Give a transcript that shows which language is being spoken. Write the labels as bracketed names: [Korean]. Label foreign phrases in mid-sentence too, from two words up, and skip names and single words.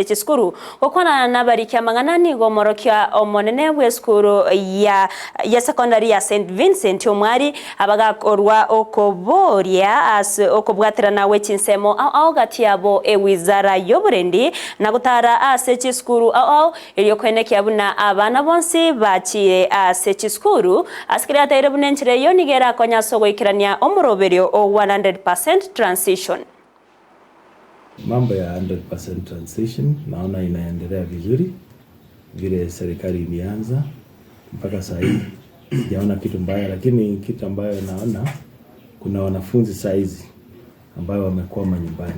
[Gusii] chiskuru okwana nabarikia mangana nigo morokia omonene w'eskuru ya secondary ya St Vincent omwari abagakorwa okoboria as okobwaterana wechinsemo au gatiabo ewizara y'oburendi na gutara ase chiskuru au iliyo kwenekia buna abana bonsi bachire ase chiskuru askirata bunenchire yonigera konya sogo ikirania omoroberio o 100% transition. [Swahili] Mambo ya 100% transition naona inaendelea vizuri vile serikali ilianza mpaka sasa hivi. Sijaona kitu mbaya, lakini kitu ambayo naona kuna wanafunzi saizi ambao wamekwama nyumbani.